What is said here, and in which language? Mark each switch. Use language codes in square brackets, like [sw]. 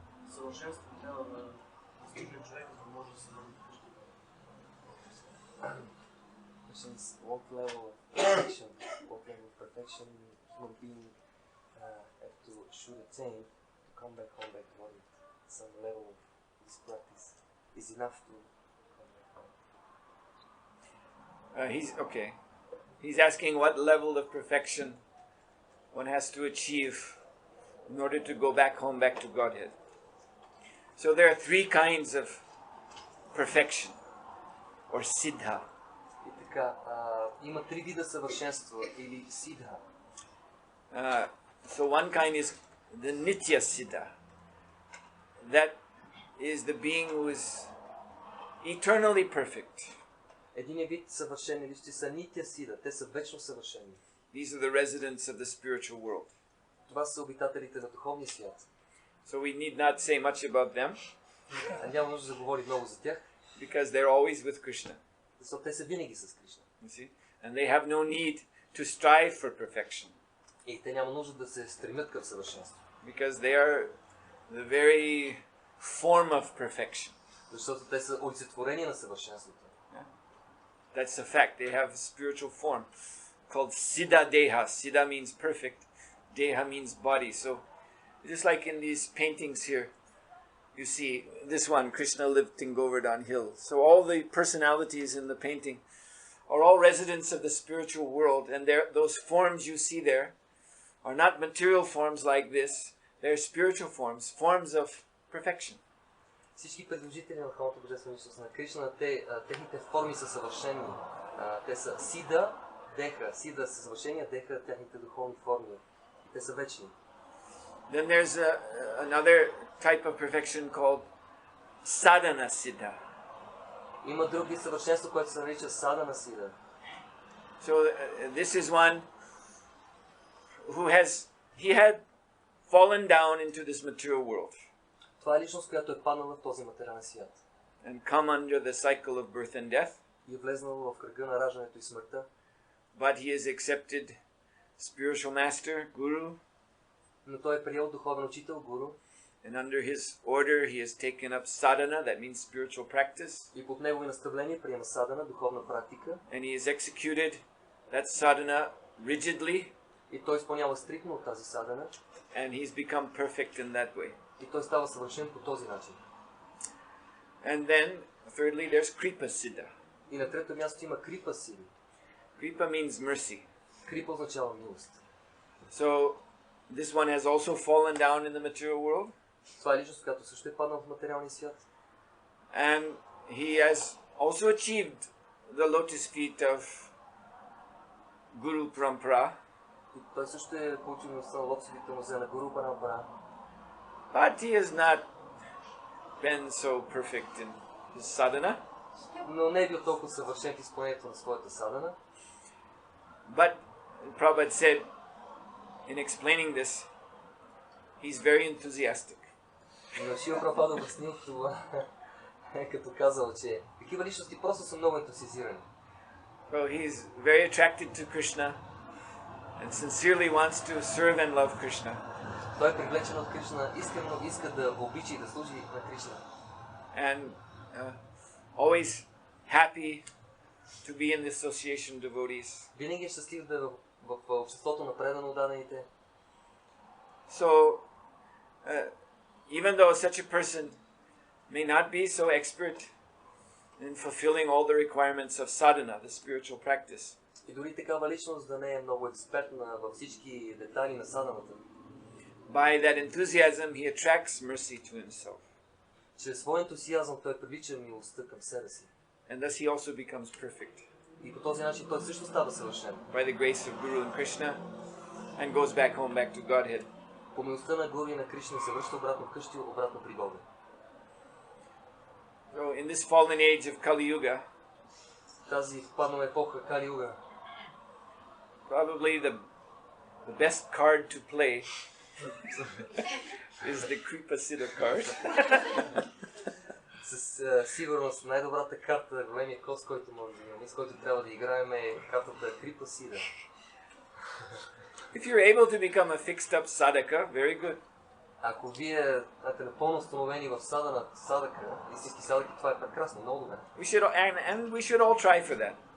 [bg] Съвършенство трябва да достигне човек, за да може да се върне вкъщи. [en] What level of perfection human being have to should attain to come back home back to body? Some level of this practice is enough to come back home. He's asking what level of perfection one has to achieve in order to go back home, back to Godhead. So there are three kinds of perfection, or siddha. [bg] И така, има три вида съвършенство или сидха. [en] So one kind is the nitya siddha. That is the being who is eternally perfect. [bg] Един вид съвършени личности са нитя сида, те са вечно съвършени. [en] These are the residents of the spiritual world. [bg] Това са обитателите на духовния свят. [en] So we need not say much about them. [bg] Няма нужда да говори много за тях. [en] Because they're always with Krishna. [bg] Защото те са винаги с Кришна. [en] You see? And they have no need to strive for perfection. [bg] И те няма нужда да се стремят към съвършенство. [en] Because they are the very form of perfection. [bg] Защото те са олицетворение на съвършенството. [en] That's a fact. They have a spiritual form called Siddha Deha. Siddha means perfect. Deha means body. So, just like in these paintings here, you see this one, Krishna lifting Govardhan Hill. So all the personalities in the painting are all residents of the spiritual world, and those forms you see there are not material forms like this. They're spiritual forms, forms of perfection. [bg] Всички предложители на Върховната Божествена личност на Кришна, техните форми са съвършени. Те са Сида, Деха. Сида са съвършения, Деха техните духовни форми. Те са вечни. [en] Then there's another type of perfection called Sadhana Siddha. [bg] Има други съвършенства, което се нарича Садана Сида. [en] So this is one who had fallen down into this material world. [bg] Това е личност, която е паднала в този материален свят. [en] And come under the cycle of birth and death. [bg] И е влезнала в кръга на раждането и смъртта. [en] But he has accepted spiritual master, guru. [bg] Но той е приел духовен учител, гуру. [en] And under his order he has taken up sadhana, that means spiritual practice. [bg] И под негови наставления приема садана, духовна практика. [en] And he has executed that sadhana rigidly. [bg] И той изпълнява стриктно от тази садана. [en] And he's become perfect in that way. [bg] И той става съвършен по този начин. [en] And then, thirdly, there's Kripa Siddha. [bg] И на трето място има Крипа Сиди. [en] Kripa means mercy. [bg] Крипа означава милост. [en] So, this one has also fallen down in the material world. [bg] Това е личност, която също е паднала в материалния свят. [en] And he has also achieved the lotus feet of Guru Parampara. [bg] И той също е получил милостта на лотосовите нозе на Гуру Парампара. [en] But he has not been so perfect in his sadhana. [bg] Но не е бил толкова съвършен в изпълнението на своята садана. [en] But Prabhupada said, in explaining this, he's very enthusiastic. [bg] Но Шила Прабхупада обяснил това, като казал, че такива личности просто са много ентусиазирани. [en] So he's very attracted to Krishna and sincerely wants to serve and love Krishna. [bg] Той е привлечен от Кришна, искрено иска да обича и да служи на Кришна. [en] And always happy to be in the association of devotees. [bg] Винаги е щастлив да е в обществото на предано отдадените. [en] So, even though such a person may not be so expert in fulfilling all the requirements of sadhana, the spiritual practice, [bg] И дори такава личност да не е много експертна във всички детайли на саданата, [en] by that enthusiasm he attracts mercy to himself. [bg] чрез своя ентусиазъм той привлича милостта към себе си. [en] And thus he also becomes perfect [bg] И по този начин той също става съвършен. [en] by the grace of Guru and Krishna and goes back home, back to Godhead. [bg] По милостта на Гуру и на Кришна се връща обратно вкъщи, обратно при Бога. [en] So in this fallen age of Kali Yuga, [bg] Тази впаднала епоха Кали Юга, [en] probably the best card to play is the Kripa Siddha card. [bg] със сигурност най-добрата карта, големия кост, който може да имаме, с който трябва да играем е картата Крипа Сида. [en] If you're able to become a fixed up sadhaka, very good. [bg] Ако вие сте напълно установени в садака, истински садаки, това е прекрасно, много добре. [en] And we should all try for that.